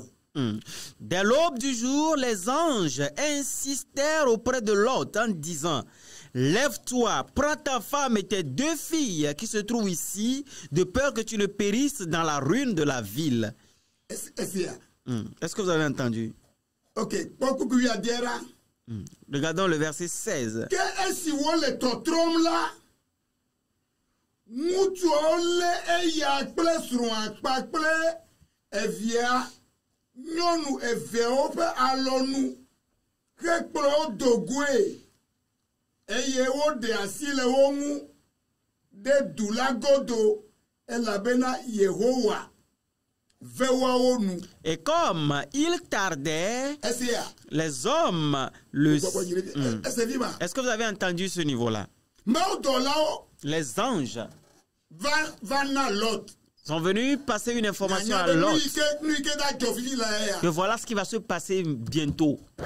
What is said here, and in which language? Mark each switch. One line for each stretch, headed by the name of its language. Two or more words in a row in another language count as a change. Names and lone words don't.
French: Dès l'aube du jour, les anges insistèrent auprès de Lot en disant: lève-toi, prends ta femme et tes deux filles qui se trouvent ici, de peur que tu ne périsses dans la ruine de la ville. Est-ce que vous avez entendu? Ok. Regardons le verset 16. Qu'est-ce que les totrom là?
Ewe: Mutuole eya kple srɔ̃a kpakple evia nyɔnu eveawo ƒe alɔnu hekplɔ wo do goe eye woɖe asi le wo ŋu ɖe du la godo elabena Yehowa ve woawo nu.
French: Et comme il tardait, les hommes le... Est-ce que vous avez entendu ce niveau-là? Les anges sont venus passer une information à Lot que voilà ce qui va se passer bientôt.